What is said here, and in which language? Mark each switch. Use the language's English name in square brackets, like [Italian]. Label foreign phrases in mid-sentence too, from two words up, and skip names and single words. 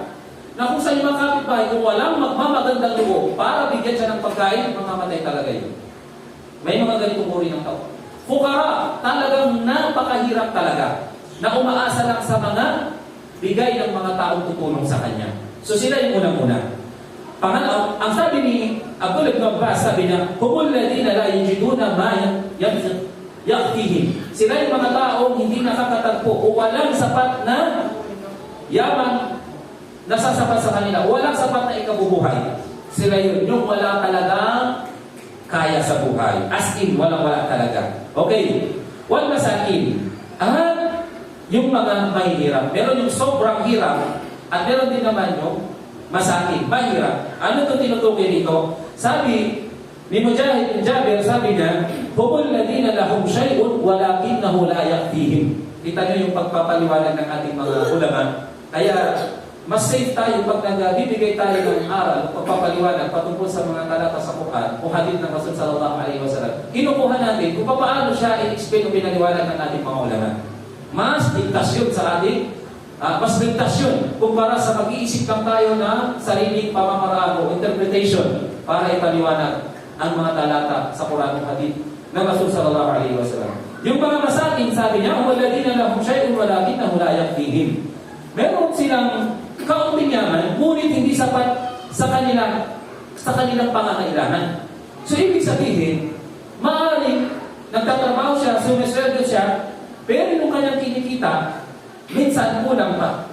[Filipino] Na kung sa mga kapitbahay, kung walang magmamagandang loob para bigyan siya ng pagkain, mamamatay talaga yun. May mga ganitong uri ng tao. Fukara, talagang napakahirap talaga na umaasa lang sa mga bigay ng mga taong tutulong sa kanya. So sila yung unang-una. Pangalawa, ang sabi ni Abdullah ibn Abbas, sabi niya, [Arabic] هم الذين لا يجدون ما يكفيهم. [Filipino] Sila yung mga taong hindi nakakatagpo o walang sapat na yaman na sasapat sa kanila. Walang sapat na ikabubuhay. Sila yun, yung wala talagang kaya sa buhay. [English] As in, [Filipino] walang-wala talaga. Okay. [Arabic] والمساكين. [Filipino] At yung mga mahihirap. Meron yung sobrang hirap at meron din naman yung masakin, mahirap. Ano ito tinutukoy dito? Sabi ni Mujahid bin Jabir, sabi niya, [Arabic] هم الذين لهم شيء ولكنه لا يكفيهم. [Filipino] Kita niyo yung pagpapaliwanag ng ating mga ulama. Kaya mas safe tayo pag nagbibigay tayo ng aral, pagpapaliwanag patungkol sa mga talata sa Quran o hadith ng Rasul [Arabic] صلى الله عليه وسلم. [Filipino] Kinukuha natin kung paano siya i-explain o pinaliwanag ng ating mga ulama. Mas ligtas yun sa ating mas ligtas yun kumpara sa mag-iisip lang tayo na sariling pamamaraan o interpretation para ipaliwanag ang mga talata sa Quran at Hadith ng Rasul [Arabic] صلى الله عليه وسلم. [Filipino] Yung mga masakin, sabi niya, [Arabic] "والذين لهم شيء ولكنه لا يكفيهم." [Filipino] Meron silang kaunting yaman, ngunit hindi sapat sa kanilang pangangailangan. So ibig sabihin, maaaring nagtatrabaho siya, sumisweldo siya, pero yung kanyang kinikita, minsan kulang pa.